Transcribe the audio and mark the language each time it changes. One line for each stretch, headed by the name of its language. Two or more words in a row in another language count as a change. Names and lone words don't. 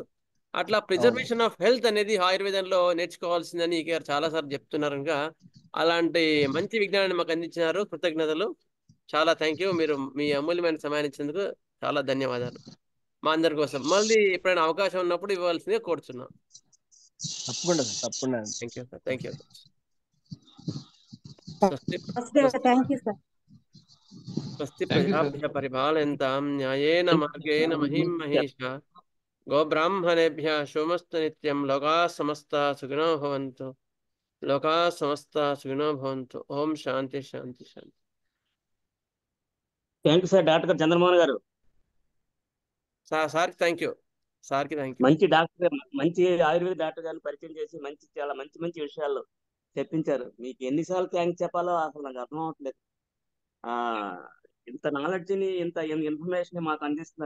Telugu: అట్లా
English: preservation of health
Telugu: అనేది ఆయుర్వేదంలో నేర్చుకోవాల్సిందని గారు చాలా సార్లు చెప్తున్నారు. ఇంకా అలాంటి మంచి విజ్ఞానాన్ని మాకు అందించినారు. కృతజ్ఞతలు, చాలా
English: thank you.
Telugu: మీరు మీ అమూల్యమైన సమయాన్ని ఇచ్చినందుకు చాలా ధన్యవాదాలు. మా అందరి కోసం మళ్ళీ ఎప్పుడైనా అవకాశం ఉన్నప్పుడు ఇవ్వాల్సిందిగా కోరుచున్నాం. తప్పకుండా తప్పకుండా.
English: thank you.
Sanskrit: స్వస్తి ప్రజాభ్య పరిపాలయంతాం న్యాయేన మార్గేణ మహిం మహేష గోబ్రాహ్మణేభ్య శోమస్తు నిత్యం. లోకాః సమస్తాః సుఖినో భవంతు. లోకాః సమస్తాః సుఖినో భవంతు. ఓం శాంతి శాంతి శాంతి.
English: thank you sir.
Telugu: డాక్టర్ గారు చంద్రమోహన్ గారు
English: sir thank you.
Telugu: సార్కి
English: thank you.
Telugu: మంచి డాక్టర్, మంచి ఆయుర్వేద డాక్టర్ గారిని పరిచయం చేసి చాలా మంచి విషయాలు చెప్పించారు. మీకు ఎన్నిసార్లు థ్యాంక్స్ చెప్పాలో అసలు నాకు అర్థం అవ్వట్లేదు. ఇంత నాలెడ్జ్ని, ఇంత ఇన్ఫర్మేషన్ మాకు అందిస్తున్నారు.